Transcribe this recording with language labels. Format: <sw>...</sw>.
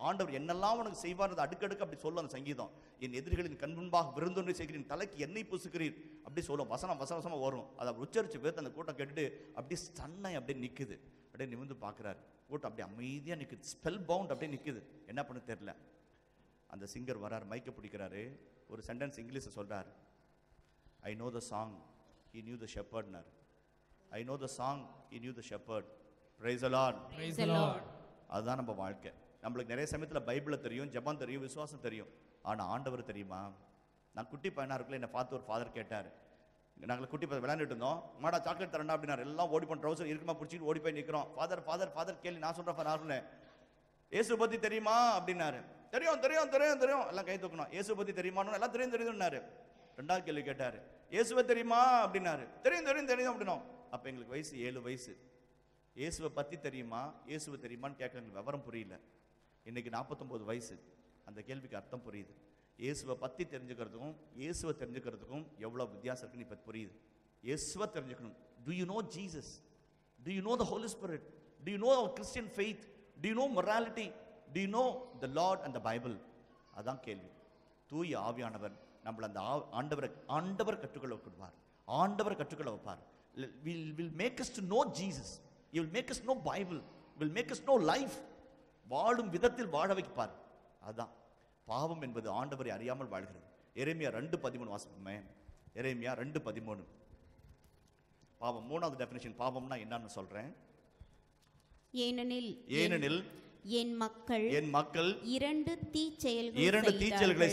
<ta>ஆண்டவர் என்னெல்லாம் உனக்கு செய்வார் அடுக்கடுக்கு அப்படி சொல்லும் அந்த சங்கீதம். என் எதிரிகளின் கண் முன்பாக விருந்தொன்றை செய்கிறேன், தலைக்கு எண்ணெய் பூசுகிறீர் அப்படி சொல்லும். வசனமாக வரும். அதை உச்சரிச்ச விதத்தை அந்த கூட்டம் கேட்டுட்டு அப்படியே சன்னை அப்படியே நிற்குது. அப்படியே நிமிர்ந்து பார்க்குறாரு. கூட்டம் அப்படியே அமைதியாக நிற்குது,</ta> <en>spellbound</en> <ta>அப்படியே நிற்குது. என்ன பண்ண தெரியல. அந்த சிங்கர் வரார், மைக்கை பிடிக்கிறாரு, ஒரு சென்டென்ஸ் இங்கிலீஷில் சொல்கிறார்.</ta> <en>I know the song, he knew the shepherd. I know the song, he knew the shepherd. Praise the Lord. Praise the Lord.</en> <ta>அதுதான் நம்ம வாழ்க்கை. நம்மளுக்கு நிறைய சமயத்தில் பைபிளை தெரியும், ஜெபம் தெரியும், விசுவாசம் தெரியும், ஆனால் ஆண்டவர் தெரியுமா? நான் குட்டி பையனாக இருக்குல்ல, என்னை பார்த்து ஒரு ஃபாதர் கேட்டார். நாங்கள் குட்டி பையன் விளையாண்டுட்டு இருந்தோம். மாடா சாக்லேட் தரண்டா அப்படின்னாரு. எல்லாம் ஓடி போன ட்ரௌசர் இருக்குமா பிடிச்சிட்டு ஓடி போய் நிற்கிறோம். ஃபாதர் ஃபாதர் ஃபாதர் கேள்வி. நான் சொல்கிறேன், நான் சொன்னேன், இயேசு பற்றி தெரியுமா அப்படின்னாரு. தெரியும் தெரியும் தெரியும் தெரியும், எல்லாம் கை தூக்கணும். இயேசு பற்றி தெரியுமான்னு எல்லாம் தெரியும் தெரியுதுன்னாரு. 2வது கேள்வி கேட்டார், இயேசுவை தெரியுமா அப்படின்னாரு. தெரியும் தெரியும் தெரியும் அப்படின்னோம். அப்போ எங்களுக்கு வயசு 7 வயசு. இயேசுவை பற்றி தெரியுமா, இயேசுவை தெரியுமான்னு கேட்க எங்களுக்கு விவரம் புரியல. இன்னைக்கு 49 வயசு. அந்த கேள்விக்கு அர்த்தம் புரியுது. இயேசுவை பற்றி தெரிஞ்சுக்கிறதுக்கும் இயேசுவை தெரிஞ்சுக்கிறதுக்கும் எவ்வளோ வித்தியாசம் இருக்குன்னு இப்போ புரியுது. இயேசுவை தெரிஞ்சுக்கணும்.</ta> <en>Do you know Jesus? Do you know the Holy Spirit? Do you know our Christian faith? Do you know morality? Do you know the Lord and the Bible?</en> <ta>அதான் கேள்வி. தூய ஆவியானவர் நம்மள அந்த ஆண்டவர் கற்றுக்கொள்ள வைப்பார். ஆண்டவர் கற்றுக்கொள்ள வைப்பார்.</ta> <en>will make us to know Jesus. He will make us know Bible. Will make us know life.</en> <ta>வாழும் விதத்தில் வாழ வைப்பார். அதான் பாவம் என்பது ஆண்டவரை அறியாமல் வாழ்கிறது. எரேமியா 2:13 வாசிப்போமே. எரேமியா 2:13. பாவம் 3வது டெஃபினிஷன் பாவம்னா என்னன்னு சொல்றேன். ஏனெனில் என் மக்கள் 2 தீச்செயல்களை</ta>